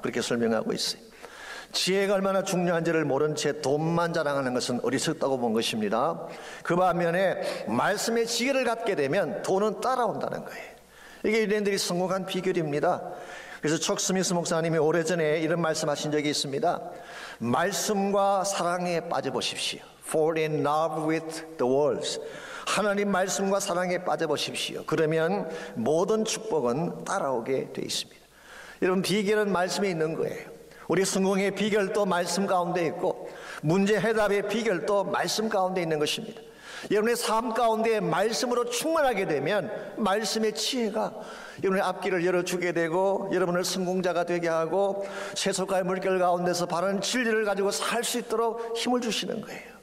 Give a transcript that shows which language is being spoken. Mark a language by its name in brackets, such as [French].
[Korean] 그렇게 설명하고 있어요. 지혜가 얼마나 중요한지를 모른 채 돈만 자랑하는 것은 어리석다고 본 것입니다. 그 반면에 말씀의 지혜를 갖게 되면 돈은 따라온다는 거예요. 이게 유대인들이 성공한 비결입니다. 그래서 척 스미스 목사님이 오래전에 이런 말씀하신 적이 있습니다. 말씀과 사랑에 빠져보십시오. [English] Fall in love with the words. [Korean] 하나님 말씀과 사랑에 빠져보십시오. 그러면 모든 축복은 따라오게 되어 있습니다. 여러분, 비결은 말씀에 있는 거예요. 우리 성공의 비결도 말씀 가운데 있고 문제 해답의 비결도 말씀 가운데 있는 것입니다. 여러분의 삶 가운데 말씀으로 충만하게 되면 말씀의 지혜가 여러분의 앞길을 열어주게 되고 여러분을 성공자가 되게 하고 세속과의 물결 가운데서 바른 진리를 가지고 살 수 있도록 힘을 주시는 거예요.